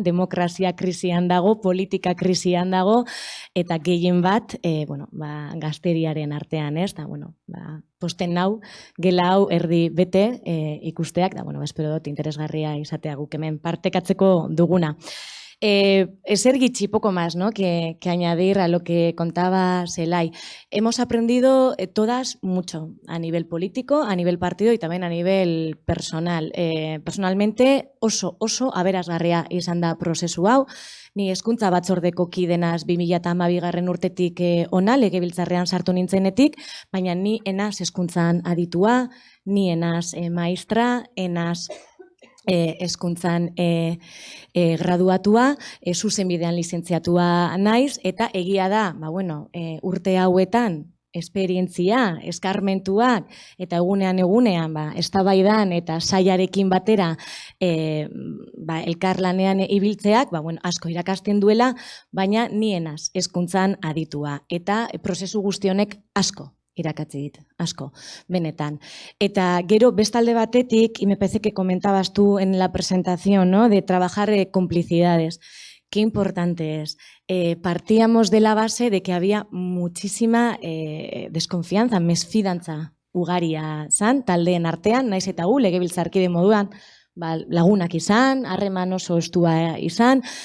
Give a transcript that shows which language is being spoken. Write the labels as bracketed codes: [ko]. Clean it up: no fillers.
[eu] Demokrazia krisian dago, politika krisian dago, eta gehien bat, gazteriaren artean, ez? Posten nau, gela hau erdi bete ikusteak, espero dut interesgarria izatea guk hemen partekatzeko duguna. Ezer gitxi, [es] poco más, ¿no? que añadir a lo que contaba Zelai. Hemos aprendido todas mucho a nivel político, a nivel partido y también a nivel personal. [eu] Personalmente oso aberasgarria izan da prozesu hau. Ni hezkuntza batzordeko kidenaz 2012 urtetik ona, legebiltzarrean sartu nintzenetik, baina ni enaz hezkuntzan aditua, ni enaz maistra, enaz hezkuntzan graduatua, zuzenbidean lizentziatua naiz, eta egia da, urte hauetan esperientzia, eskarmentuak, eta egunean eztabaidan eta saiarekin batera elkarlanean ibiltzeak, asko irakasten duela, baina nienaz hezkuntzan aditua. Eta prozesu guzti honek asko irakatzi dit, asko, benetan. Eta gero bestalde batetik, [es] y me parece que comentabas tú en la presentación, ¿no? De trabajar complicidades. Qué importante es. Partíamos de la base de que había muchísima desconfianza, [eu] mesfidantza ugaria zan, taldeen artean, naiz eta gu, legebiltzarkide moduan, lagunak izan, harreman oso estua izan,